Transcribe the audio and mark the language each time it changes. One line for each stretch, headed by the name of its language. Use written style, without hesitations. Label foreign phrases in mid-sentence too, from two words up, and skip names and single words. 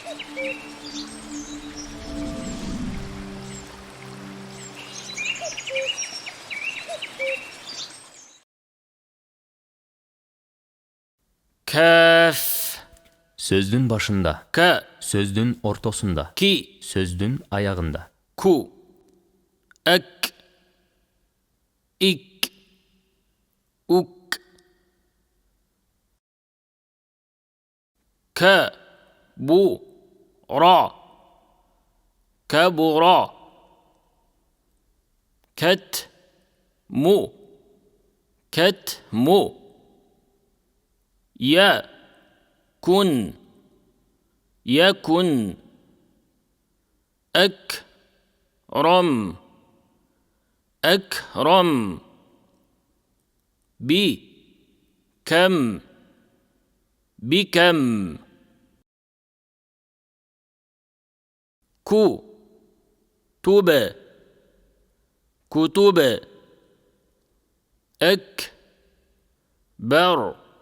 Arabic: Kaf.
Kyrgyz: Сөздүн башында.
Arabic: Ka.
Kyrgyz: Сөздүн ортосунда.
Arabic: Ki.
Kyrgyz: Сөздүн аягында.
Arabic: Ku. Ak. Ik. Uk. Ka. Bu. Ra. Kabura. Kat. Mu. Kat. Mu. Ya. Kun. يكن أكرم أكرم بكم بكم كتب كتب أكبر